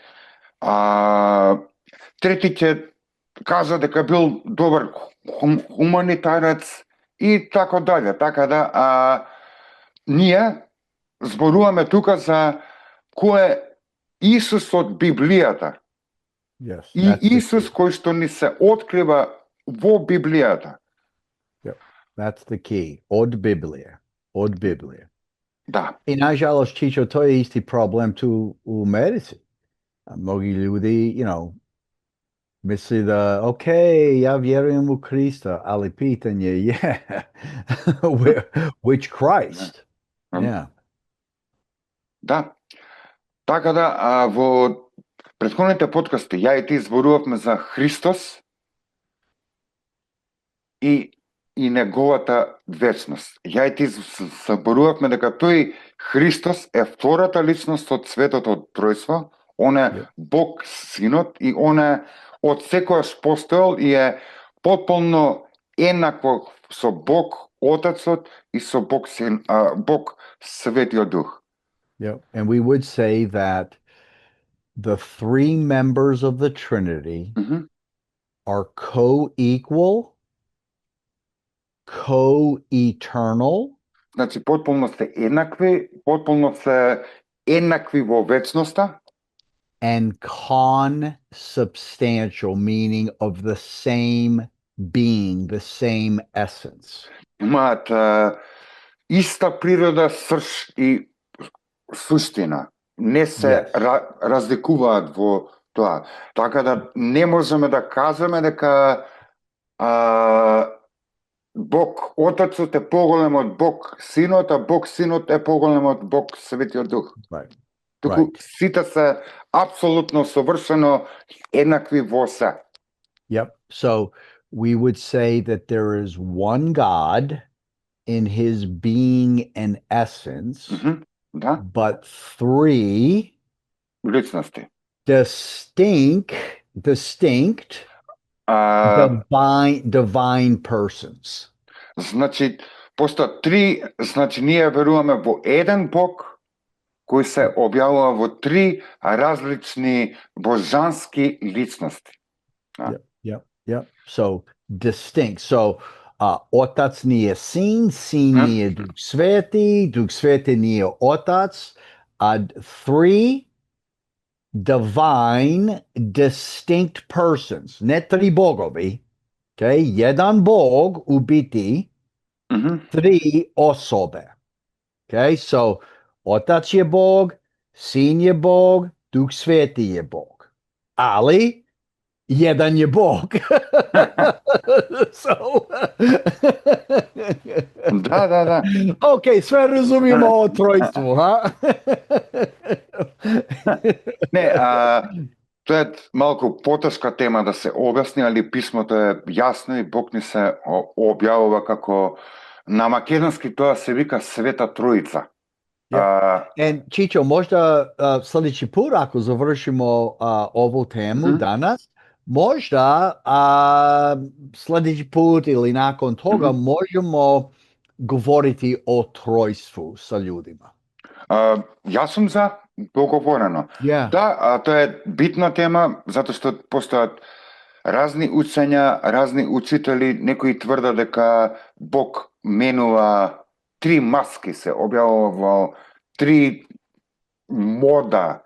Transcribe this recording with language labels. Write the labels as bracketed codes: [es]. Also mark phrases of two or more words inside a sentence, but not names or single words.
[mk] Трети ќе кажа дека бил добар хуманитарец и така дале. Така да, ние зборуваме тука за кој е Исус од Библијата. [en] Yes, [mk] И [en] that's the [mk] Исус [en] key. [mk] кој што ни се открива во Библијата. [en] That's the key. [hr] Od Biblija. Od Biblija. [mk] Да. [hr] I nažalost, Čičo, to je isti problem tu u Americi. A mnogi ljudi, misli da, ok, ja vjerujem u Krista, ali pitanje je, [en] which Christ? Yeah. [mk] Да. Така да, во претходните подкасти ја и ти зборувавме за Христос и неговата вечност. Ја и ти зборувавме дека тој Христос е втората личност од Светото Тројство, он е Бог Синот и он е од секојаш постоел и е потполно еднакво со Бог Отецот и со Бог Светиот Дух. [en] Yeah. And we would say that the three members of the Trinity are co-equal, co-eternal. [mk] Значи, потполно се еднакви во вечноста. [en] And consubstantial, meaning of the same being, the same essence. [mk] Имаат иста природа, срж и суштина. Не се разликуваат во тоа. Така да не можеме да кажеме дека Бог Отецот е поголем од Бог Синот, а Бог Синот е поголем од Бог Светиот Дух. [en] Right. [mk] Туку сите се апсолутно совршено еднакви во се. [en] Yep. So we would say that there is one God in his being and essence, [mk] Да. [en] but three [mk] Личности. [en] distinct divine persons. [mk] Значи, постојат три, значи ние веруваме во еден Бог кој се објавува во три различни божански личности. [en] Yep. So distinct. [hr] So Otac nije Sin, Sin nije Duh Sveti, Duh Sveti nije Otac. [en] Three divine, distinct persons. [hr] Ne tri bogovi. Okay? Jedan Bog u biti, tri osobe. [en] Okay? [hr] So Otac je Bog, Sin je Bog, Duh Sveti je Bog. Ali jedan je Bog. So... [mk] Да. [hr] Ok, sve razumijemo o trojstvu, ha? [mk] Не, тоа е малку потешка тема да се објасни, али писмото е јасно и Бог ни се објавува како на македонски тоа се вика Света Троица. [hr] And Čičo, možda sljedeći put ako završimo ovu temu danas, možda sljedeći put ili nakon toga možemo govoriti o trojstvu sa ljudima. [mk] Јас сум за договорено. Да, тоа е битна тема, затоа што постојат разни учења, разни учители, некои тврдат дека Бог менува три маски, се објавува во три мода.